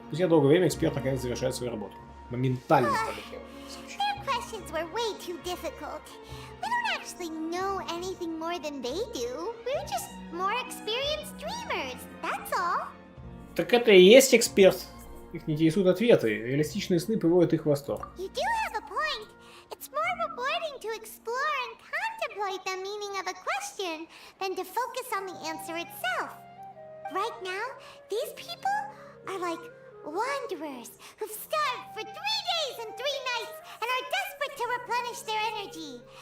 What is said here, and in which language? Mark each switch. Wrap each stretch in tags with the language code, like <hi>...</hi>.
<ru>Спустя долгое время эксперт наконец завершает свою работу. Моментально полетел.</ru> <en>Their questions were way too difficult. We don't actually know anything more than they do. We're just more experienced dreamers, that's all.</en> <ru>Так это и есть эксперт. Их не интересуют ответы. Реалистичные сны приводят их в восторг.</ru> <en>You do have a point. It's more rewarding to explore and contemplate the meaning of a question than to focus on the answer itself. Right now, these people are like wanderers who've starved for 3 days and 3 nights and are desperate to replenish their energy.</en>